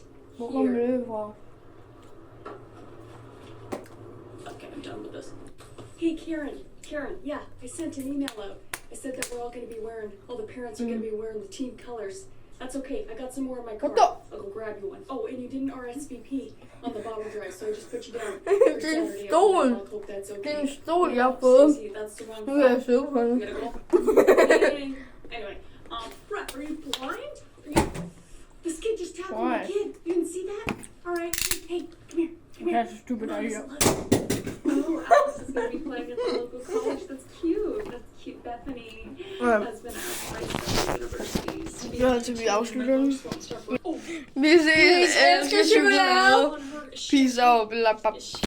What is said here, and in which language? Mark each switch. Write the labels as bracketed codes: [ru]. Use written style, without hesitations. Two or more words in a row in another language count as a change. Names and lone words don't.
[da] Hvor kommer here. det fra? [en] Okay, I'm done with this. Hey, Karen, yeah, I sent an email out. I said that we're all going to be wearing, all the parents are going to be wearing the team colors. That's okay. I got some more in my car. What the? I'll go grab you one. Oh, and you didn't RSVP on the bottle drive, so I just put you down. [da] Det er en stol. [en] I hope that's okay. [da] Det er en stol, jeg har fået. [en] Stacey, that's the wrong [da] Nu kan jeg file. sidde på den. [en] We gotta go. Anyway, Brett, are you blind? This kid just tackled my Why? kid. You didn't see that? All right. Hey, come here. Come here. That's a stupid idea. Oh, Alice is going to be playing at the local college. That's cute. That's cute. Bethany has been asked by several universities. [da] Ja, til vi afslutter den. Oh, Vi ses. elsker chokolade. [en] on her. Peace out.